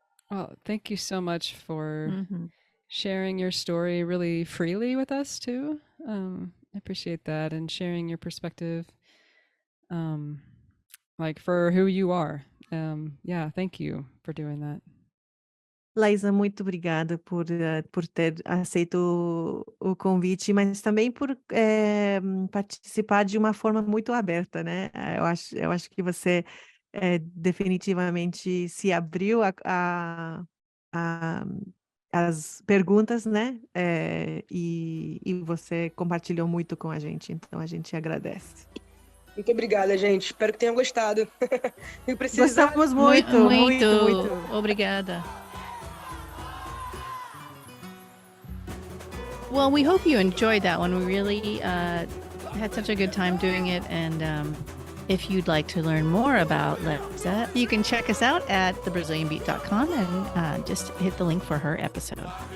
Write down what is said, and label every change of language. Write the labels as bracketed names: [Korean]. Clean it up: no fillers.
[English] Well, thank you so much for sharing your story really freely with us too. I appreciate that, and sharing your perspective, like for who you are. Yeah, thank you for doing that. [Portuguese] Laísa, muito obrigada por ter aceito o convite, mas também por participar de uma forma muito aberta, né? Eu acho que você definitivamente se abriu a as perguntas, né? E você compartilhou muito com a gente, então a gente agradece. Muito obrigada, gente. Espero que tenham gostado. E precisar... Gostamos muito, muito, muito. Obrigada. [English] Well, we hope you enjoyed that one. We really had such a good time doing it. And if you'd like to learn more about Laísa, you can check us out at thebrazilianbeat.com and just hit the link for her episode.